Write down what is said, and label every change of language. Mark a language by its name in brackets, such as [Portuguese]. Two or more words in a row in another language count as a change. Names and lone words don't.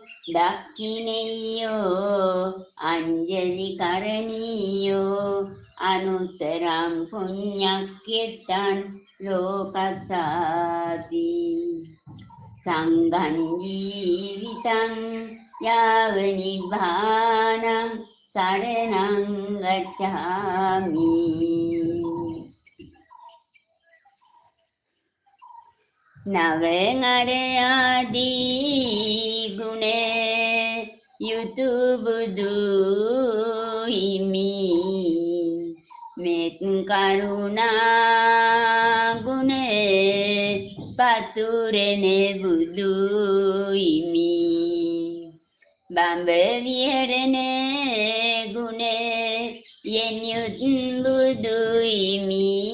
[Pali] දක්ඛිනේයෝ අංජලි කරණීයෝ අනුත්තරං පුඤ්ඤක්ඛෙත්තං ලෝකස්සාති සංඝං ජීවිතං යාව නිබ්බානං සරණං ගච්ඡාමි [Sinhala] නවං ගුණේ යුතු බුදු හිමි මෙත් කරුණා ගුණේ පතුරෙනේ බුදු හිමි බඹ විහරණේ ගුණේ යෙන්යුත් බුදු හිමි